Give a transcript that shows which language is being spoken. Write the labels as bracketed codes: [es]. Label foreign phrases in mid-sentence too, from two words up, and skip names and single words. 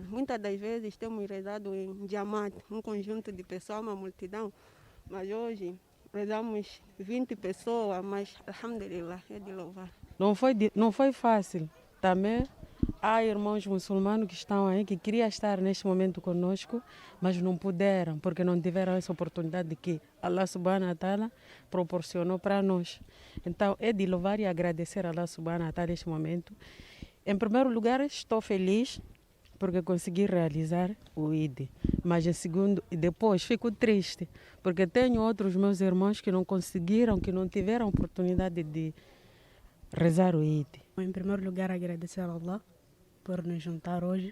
[pt] Muitas das vezes temos rezado em Jamaat, um conjunto de pessoas, uma multidão, mas hoje rezamos 20 pessoas, mas alhamdulillah, é de louvar. Não foi fácil. Também há irmãos muçulmanos que estão aí, que queriam estar neste momento conosco, mas não puderam, porque não tiveram essa oportunidade que [ar] الله سبحانه وتعالى [pt] proporcionou para nós. Então é de louvar e agradecer a [ar] الله سبحانه وتعالى [pt] neste momento. Em primeiro lugar, estou feliz porque consegui realizar o Eid. Mas em segundo, e depois fico triste, porque tenho outros meus irmãos que não conseguiram, que não tiveram oportunidade de rezar o Eid. Em primeiro lugar, agradecer a Allah por nos juntar hoje.